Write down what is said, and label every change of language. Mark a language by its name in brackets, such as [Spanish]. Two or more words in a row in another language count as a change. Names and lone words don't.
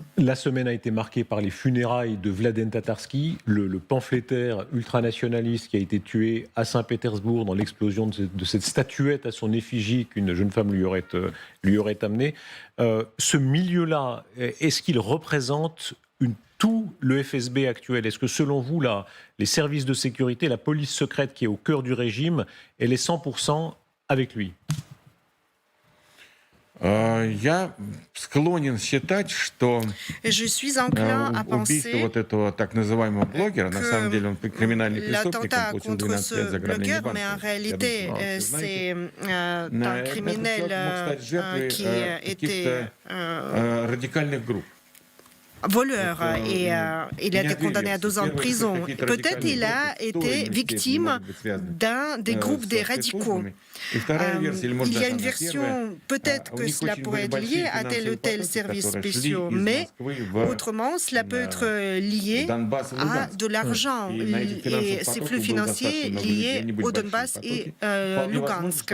[French] La semaine a été marquée par les funérailles de Vladlen Tatarsky, le pamphlétaire ultranationaliste qui a été tué à Saint-Pétersbourg dans l'explosion de cette statuette à son effigie qu'une jeune femme lui aurait amenée. Ce milieu-là, est-ce qu'il représente tout le FSB actuel? Est-ce que selon vous, les services de sécurité, la police secrète qui est au cœur du régime, elle est 100% avec lui? [Russian] Я склонен считать, что убийство вот этого так называемого блогера, на самом деле он криминальный преступник, он получил 12 лет за ограбление банка. Это мог стать жертвой каких-то радикальных групп. [French] Voleur et il a été condamné à 12 ans de prison. Peut-être il a été victime d'un des groupes des radicaux. Il y a une version, peut-être que cela pourrait être lié à tel ou tel service spéciaux, mais autrement, cela peut être lié à de l'argent et ces flux financiers liés au Donbass et Lugansk.